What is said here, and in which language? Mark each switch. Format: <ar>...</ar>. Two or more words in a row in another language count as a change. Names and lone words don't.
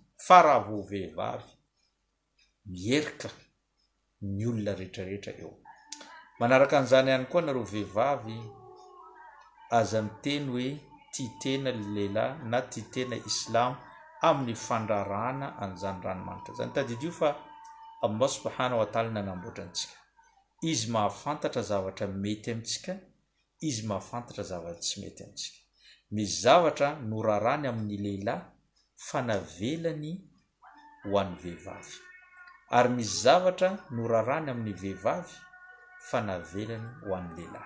<mg>Fa raha vao vehivavy, mierika ny olona rehetrarehetra eo. Manaraka an'izany ihany koa nareo vehivavy, aza miteny hoe tia tena lehilahy na tia tena islamo amin'ny fandrarana an'izany ranomanitra zany. Tadidio fa</mg> <ar>الله سبحانه وتعالى</ar> <mg>nanamboatra antsika, izy mahafantatra zavatra mety amintsika, izy mahafantatra zavatra tsy mety amintsika. Misy zavatra norarany amin'ny lehilahy fa navelany ho an'ny vehivavy, ary misy zavatra norarany amin'ny vehivavy fa navelany ho an'ny lehilahy.</mg>